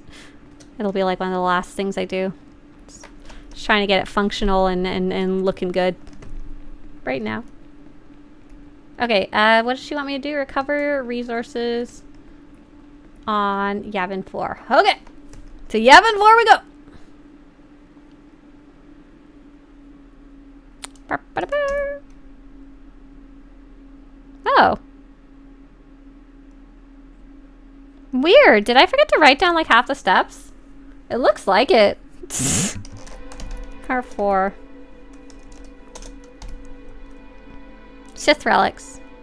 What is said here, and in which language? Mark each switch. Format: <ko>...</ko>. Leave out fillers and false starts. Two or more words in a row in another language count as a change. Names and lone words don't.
<en>It'll be like one of the last things I do. Just trying to get it functional and looking good right now. Okay, what does she want me to do? Recover resources on Yavin 4. Okay, to Yavin 4 we go. Ba-ba-da-ba. Oh. Weird. Did I forget to write down like half the steps? It looks like it. Car 4. Sith relics.</en>